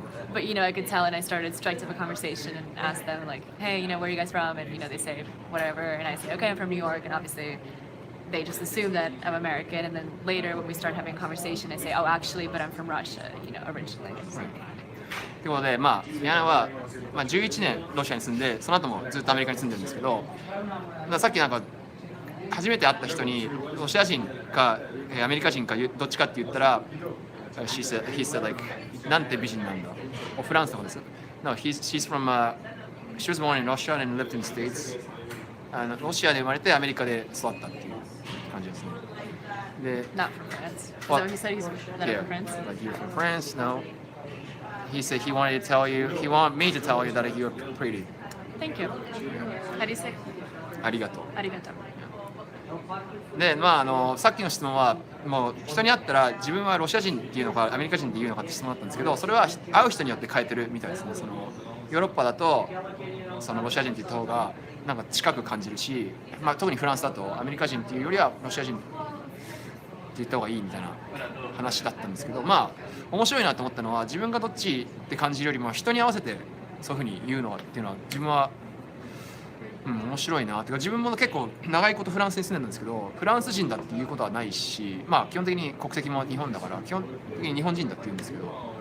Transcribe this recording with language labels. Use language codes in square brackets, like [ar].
[en] But I could tell, and I started striked up a conversation and asked them like, hey, where are you guys from? And they say whatever, and I say, okay, I'm from New York, and obviously they just assume that I'm American. And then later when we start having a conversation, I say, oh, actually, but I'm from Russia, originally. So. [ja] ということで、ディアナは、11年ロシアに住んで、その後もずっとアメリカに住んでるんですけど、さっき初めて会った人にロシア人かアメリカ人かどっちかって言ったら、 [en] he said like [ja] なんて美人なんだ。フランスの方です。 [en] No, she's from she was born in Russia and lived in the States. [ja] ロシアで生まれてアメリカで育ったっていう感じですね。で、 [en] Not from France. Is that what he said? He's not from France? Like you're from France? No. He said he wanted me to tell you that you're pretty. Thank you. How do you say? [ja] ありがとう。ありがとう。で、さっきの質問はもう人に会ったら自分はロシア人っていうのかアメリカ人っていうのかって質問だったんですけど、それは会う人によって変えてるみたいですね。ヨーロッパだとロシア人って言った方がなんか近く感じるし、特にフランスだとアメリカ人っていうよりはロシア人って言った方がいいみたいな話だったんですけど、面白いなと思ったのは自分がどっちって感じるよりも人に合わせてそういうふうに言うのっていうのは自分は、面白いなっていうか、自分も結構長いことフランスに住んでるんですけど、フランス人だっていうことはないし、基本的に国籍も日本だから基本的に日本人だって言うんですけど、